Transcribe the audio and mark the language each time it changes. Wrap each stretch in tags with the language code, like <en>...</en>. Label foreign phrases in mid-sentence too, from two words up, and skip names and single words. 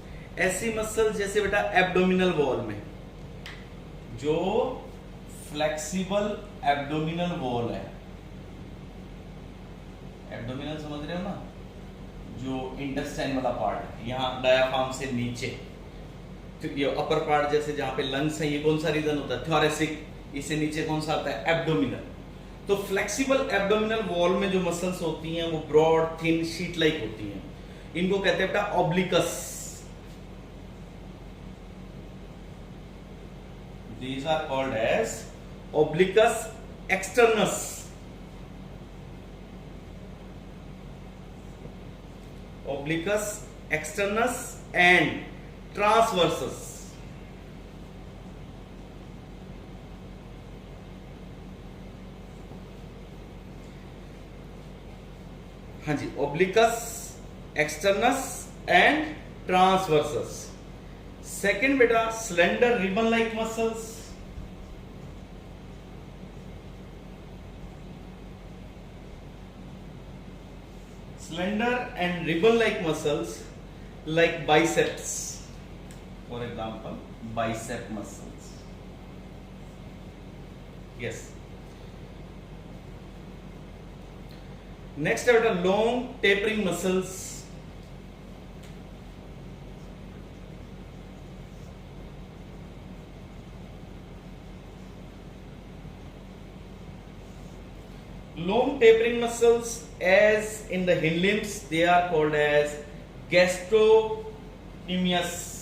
<hi>ऐसी मसल्स जैसे बेटा</hi> <en>abdominal wall</en> <hi>में, जो</hi> <en>flexible abdominal wall</en> <hi>है, एब्डोमिनल समझ रहे हो ना, जो इंटेस्टाइन वाला पार्ट है, यहाँ डायाफ्राम से नीचे, तो ये</hi> <en>upper part</en> <hi>जैसे जहां पे लंग्स है, ये कौन सा रीजन होता है, थोरेसिक, इससे नीचे कौन सा आता है, एब्डोमिनल। तो</hi> <en>flexible abdominal wall</en> <hi>में जो मसल्स होती हैं वो</hi> <en>broad thin sheet like</en> <hi>होती हैं, इनको कहते हैं बेटा ऑब्लिकस।</hi> <en>These are called as obliquus externus. Obliquus externus and transversus.</en> <hi>हाँ जी,</hi> <en>obliquus externus and transversus. सेकेंड बेटा slender ribbon like muscles, slender and ribbon like muscles like biceps, for example bicep muscles, yes. नेक्स्ट है बेटा long tapering muscles, long tapering muscles as in the hind limbs, they are called as gastrocnemius.</en>